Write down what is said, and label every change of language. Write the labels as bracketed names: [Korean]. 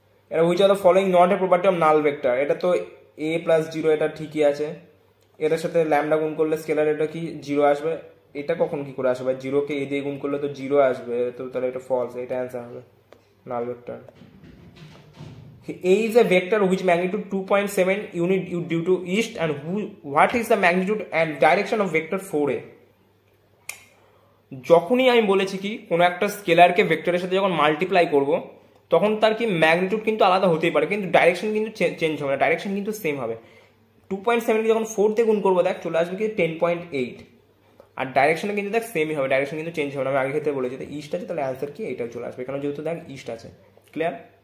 [English] এটা which are the following not a property of null vector. [Bangla] এটা তো a plus 0, এটা ঠিকই আছে। এটার সাথে ল্যামডা গুণ করলে স্কেলার এটা কি 0 আসবে। এটা কখন কি করে আসবে? 0কে a দিয়ে গুণ করলে তো 0 আসবে, তো তাহলে এটা ফলস, এটা অ্যান্সার হবে নাল vector. [English] A is a vector which magnitude 2.7 unit due to east, and what is the magnitude and direction of vector 4a? [Bangla] যখনই আমি বলেছি কি কোনো একটা স্কেলারকে ভেক্টরের সাথে যখন মাল্টিপ্লাই করব তখন তার কি ম্যাগনিটিউড কিন্তু আলাদা হতেই পারে, কিন্তু ডাইরেকশন কিন্তু চেঞ্জ হবে না, ডাইরেকশন কিন্তু সেম হবে। 2.7 যখন 4 দিয়ে গুণ করবো দেখ চলে আসবে কি 10.8, আর ডাইরেকশনে কিন্তু দেখ সেমই হবে, ডাইরেকশন কিন্তু চেঞ্জ হবে না। আমি আগের ক্ষেত্রে বলেছি যে ইস্ট আছে, তাহলে অ্যান্সার কি এটাও চলে আসবে, এখানে যেহেতু দেখ ইস্ট আছে। ক্লিয়ার?